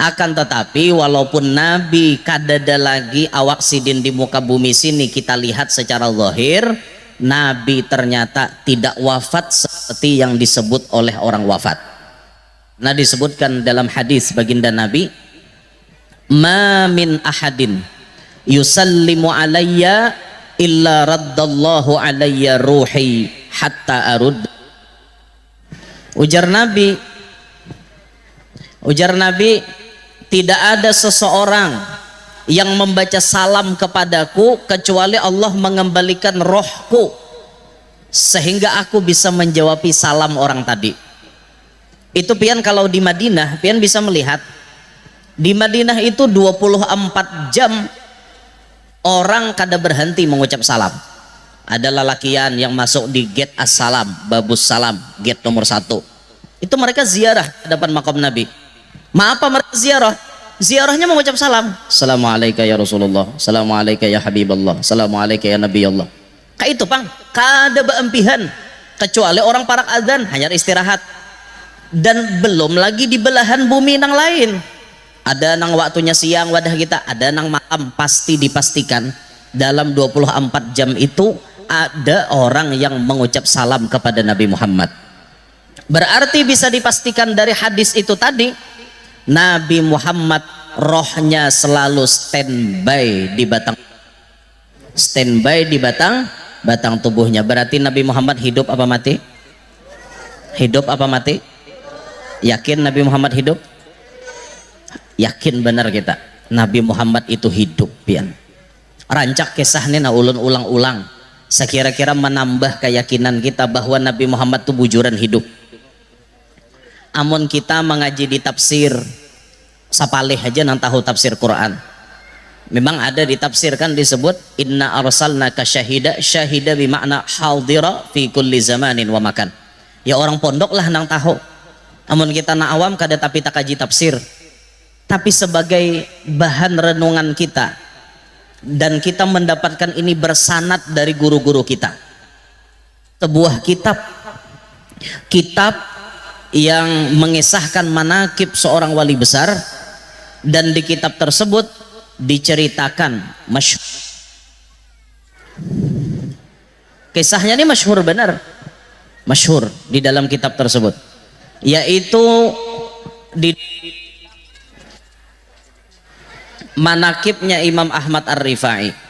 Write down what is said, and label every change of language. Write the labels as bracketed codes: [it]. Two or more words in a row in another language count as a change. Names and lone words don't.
[id] Akan tetapi walaupun Nabi [bjn] kadada lagi awak sidin [id] di muka bumi sini kita lihat secara zahir, Nabi ternyata tidak wafat seperti yang disebut oleh orang wafat. Nah, disebutkan dalam hadis baginda Nabi, [ar] ما من أحد يسلم علي إلا رد الله علي روحي حتى أرد. [id] Ujar Nabi, tidak ada seseorang yang membaca salam kepadaku kecuali Allah mengembalikan rohku sehingga aku bisa menjawab salam orang tadi. [bjn] Itu pian kalau di Madinah, pian bisa melihat di Madinah itu 24 jam orang kada berhenti mengucap salam. Ada lelakian yang masuk di gate Assalam, Babus Salam, gate nomor 1. [id] Itu mereka ziarah hadapan makam Nabi. Apa mereka ziarah? Ziarahnya mengucap salam. [ar] السلام عليكم يا رسول الله، السلام عليكم يا حبيب الله، السلام عليكم يا نبي الله. [bjn] Kayak itu pang, kada beempihan. Kecuali orang parak adzan hanya istirahat. Dan belum lagi di belahan bumi nang lain. Ada nang waktunya siang wadah kita, ada nang malam. [id] Pasti dipastikan dalam 24 jam itu ada orang yang mengucap salam kepada Nabi Muhammad. Berarti bisa dipastikan dari hadis itu tadi, Nabi Muhammad rohnya selalu standby di batang tubuhnya. Berarti Nabi Muhammad hidup apa mati? Hidup apa mati? Yakin Nabi Muhammad hidup? [bjn] Yakin benar kita Nabi Muhammad itu hidup pian. Rancak kisahnya na ulun ulang-ulang sekira-kira menambah keyakinan kita bahwa Nabi Muhammad itu bujuran hidup. Amun kita mengaji di tafsir sapalih aja nang tahu tafsir Quran, memang ada di tafsir kan disebut [ar] إنا أرسلناك شاهدا بمعنى حاضرا في كل زمان ومكان. [bjn] Ya orang pondok lah nang tahu. Amun kita na awam kada tapi tak kaji tafsir, tapi sebagai bahan renungan kita, dan kita mendapatkan ini bersanad dari guru-guru kita. [id] Sebuah kitab yang mengisahkan manakib seorang wali besar, dan di kitab tersebut diceritakan kisahnya ini masyhur benar, masyhur di dalam kitab tersebut, yaitu di manakibnya Imam Ahmad Ar-Rifai.